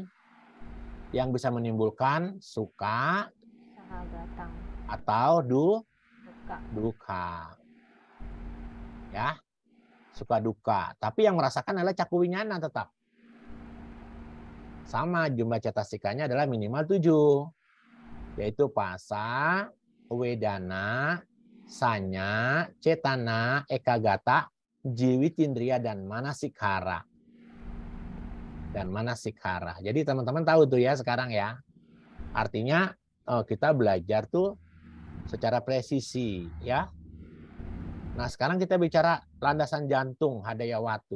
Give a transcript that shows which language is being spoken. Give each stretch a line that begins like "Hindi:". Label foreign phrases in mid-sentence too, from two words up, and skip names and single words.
Indonesian: Yang bisa menimbulkan suka atau duka. Ya. Suka duka. Tapi yang merasakan adalah caku winyana tetap. Sama jumlah cetasikanya adalah minimal 7. Yaitu pasa,
Pali: wedana, sanya, cetana, ekagata, jiwitindriya,
Indonesian: dan manasikara. Jadi teman-teman tahu tuh ya sekarang ya. Artinya kita belajar tuh secara presisi ya. Nah sekarang kita bicara landasan jantung Hadayawatu.